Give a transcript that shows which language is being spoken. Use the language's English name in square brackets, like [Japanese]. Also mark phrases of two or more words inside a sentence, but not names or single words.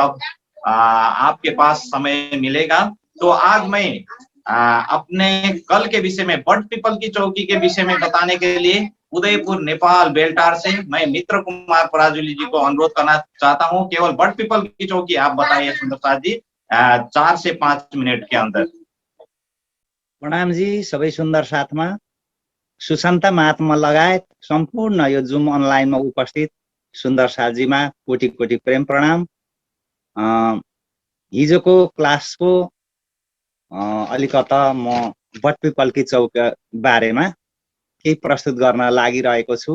[Hindi] अब आपके पास समय मिलेगा तो आज मैं अपने कल के विषय में बट पीपल की चौकी के विषय में बताने के लिए उदयपुर नेपाल बेलटार से मैं मित्र कुमार पराजुली जी को अनुरोध करना चाहता हूं। केवल बट पीपल की चौकी आप बताइए सुंदर साथ जी 4 से 5 मिनट के अंदर। [Nepali] प्रणाम जी सबै सुन्दर साथमा, सुशान्ता महात्मा लगायत सम्पूर्ण यो जुम अनलाइनमा उपस्थित सुन्दर साथजीमा कोटि कोटि प्रेम प्रणाम। हिजोको क्लासको अलिकता म बट पिपलकी चौक बारेमा केही प्रस्तुत गर्न लागिरहेको छु।